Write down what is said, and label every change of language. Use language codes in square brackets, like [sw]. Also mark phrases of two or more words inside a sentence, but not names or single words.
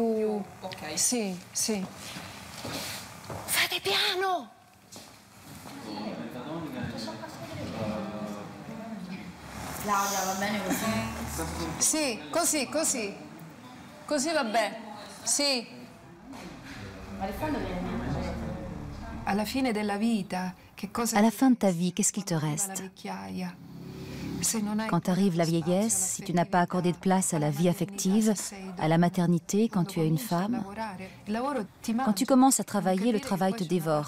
[it] Ok. Sì, sì. Fate piano! Claudia, va bene così? Sì, così, così. Così va bene. Sì. [fr] À la fin de ta vie, qu'est-ce qu'il te reste? Quand arrive la vieillesse, si tu n'as pas accordé de place à la vie affective, à la maternité, quand tu es une femme, quand tu commences à travailler, le travail te dévore.